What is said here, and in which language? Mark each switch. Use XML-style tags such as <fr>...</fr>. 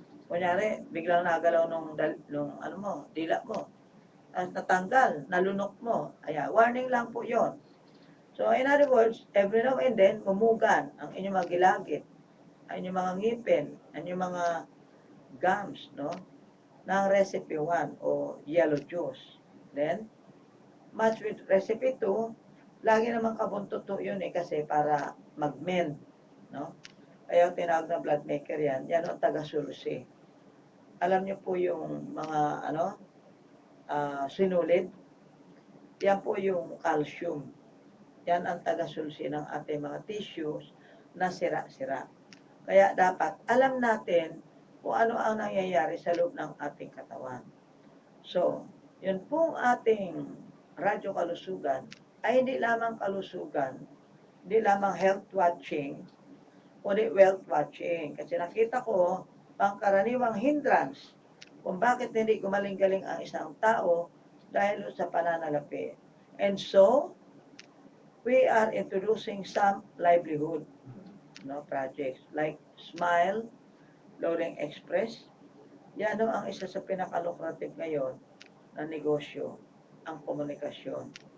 <tl>Kunyari, biglang nagalaw nung ano mo, dila mo. Tapos natanggal, nalunok mo. Ayan, warning lang po yon.</tl> <en>So, in other words, every now and then,</en> <tl>mumugan ang inyong mga gilagid, ang inyong mga ngipin, ang inyong mga gums, no? Ng recipe 1 o yellow juice.</tl> <en>Then, match with recipe 2,</en> <tl>lagi naman kabuntuto yun eh kasi para mag-mend, no? Kaya yung tinawag na blood maker yan ang taga-sulsi. Alam niyo po yung mga sinulid, yan po yung calcium. Yan ang taga-sulsi ng ating mga tissues na sira-sira. Kaya dapat alam natin kung ano ang nangyayari sa loob ng ating katawan. So, yun pong ating radyo kalusugan ay hindi lamang kalusugan, hindi lamang health watching, kundi wealth watching. Kasi nakita ko, pangkaraniwang hindrance kung bakit hindi gumaling-galing ang isang tao dahil sa pananalapi.</tl> <en>And so, we are introducing some livelihood projects like Smile, Loading Express.</en> <tl>Yan ang isa sa pinakalukrative ngayon na negosyo, ang komunikasyon.</tl>